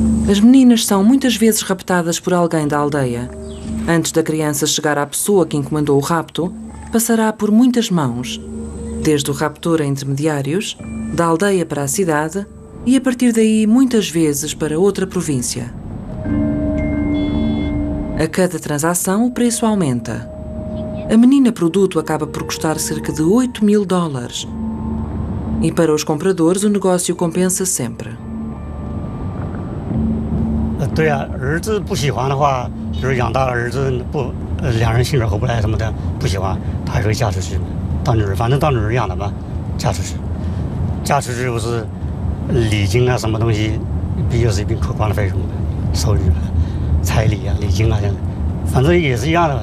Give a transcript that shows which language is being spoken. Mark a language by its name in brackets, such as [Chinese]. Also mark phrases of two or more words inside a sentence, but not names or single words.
[Portuguese] As meninas são muitas vezes raptadas por alguém da aldeia. Antes da criança chegar à pessoa que encomendou o rapto, passará por muitas mãos, desde o raptor a intermediários, da aldeia para a cidade e a partir daí muitas vezes para outra província. A cada transação o preço aumenta. A menina produto acaba por custar cerca de $8.000 e para os compradores o negócio compensa sempre. [Chinese] 对啊，儿子不喜欢的话，比如养大了儿子不，两人性格合不来什么的，不喜欢，他还可以嫁出去，当女儿，反正当女儿养的吧，嫁出去，嫁出去不是礼金啊什么东西，又是一笔可观的费用，收入、彩礼啊、礼金啊这样，反正也是一样的。